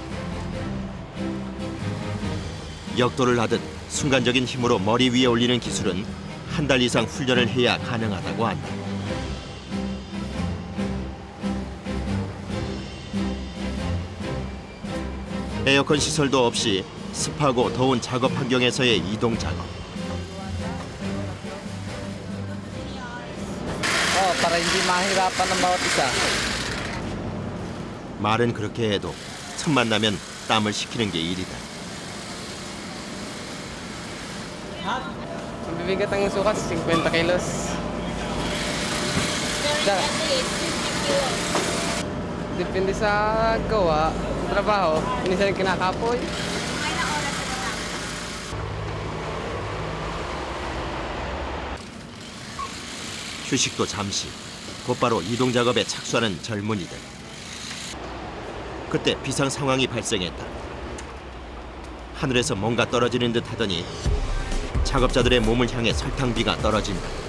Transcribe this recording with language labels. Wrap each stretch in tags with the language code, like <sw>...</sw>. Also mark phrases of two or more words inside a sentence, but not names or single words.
<ko>역도를 하듯 순간적인 힘으로 머리 위에 올리는 기술은 한 달 이상 훈련을 해야 가능하다고 한다. 에어컨 시설도 없이 습하고 더운 작업 환경에서의 이동 작업.</ko> <tl>Para hindi mahirapan ng bawat isa.</tl> <ko>말은 그렇게 해도 틈만 나면 땀을 식히는 게 일이다.</ko> <tl>Ang bibigat ng sukat, 50 kilos. Depende sa gawa, trabaho, minsan kinakapoy.</tl> <ko>휴식도 잠시, 곧바로 이동 작업에 착수하는 젊은이들. 그때 비상 상황이 발생했다. 하늘에서 뭔가 떨어지는 듯 하더니 작업자들의 몸을 향해 설탕비가 떨어진다.</ko>